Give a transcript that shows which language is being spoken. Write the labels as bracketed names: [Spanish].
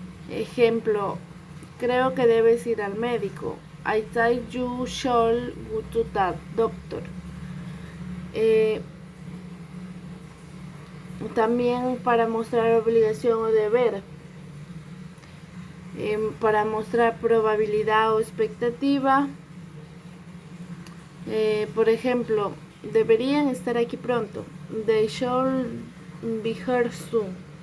[Spanish] Ejemplo, creo que debes ir al médico. [English] I think you should go to the doctor. [Spanish] También para mostrar obligación o deber. Para mostrar probabilidad o expectativa. Por ejemplo, deberían estar aquí pronto. [English] They should be here soon.